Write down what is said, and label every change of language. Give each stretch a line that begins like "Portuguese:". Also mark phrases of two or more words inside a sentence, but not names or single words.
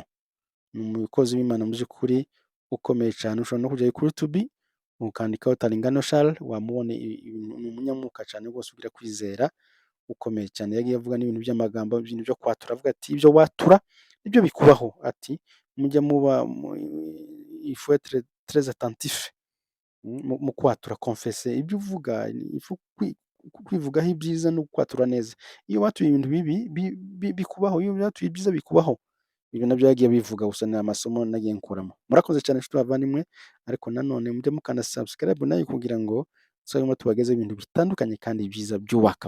Kinyarwanda: Ni umukozi w'Imana mu by'ukuri ukomeye cyane. Ushobora no kujya kuri YouTube ukandikaho Talingano Charles, wamubona. Ni umunyamwuka cyane rwose, ugira kwizera, ukomeye cyane. Yagiye avuga n'ibintu by'amagambo, ibintu byo kwatura, avuga ati ibyo watura nibyo bikubaho. Ati mujya muba
French: il faut être très attentif
Kinyarwanda: mu kwatura, confesser ibyo uvuga, kwivugaho ibyiza no kwatura neza. Iyo watuye ibintu bibi bikubaho, iyo watuye ibyiza bikubaho. Ibyo nabyo yagiye bivuga, gusa ni amasomo nagiye nkuramo. Murakoze cyane nshuti bavandimwe, ariko nanone mujye mukanda subscribe nayo kugira ngo tuzajye tubagezaho ibintu bitandukanye kandi byiza byubaka.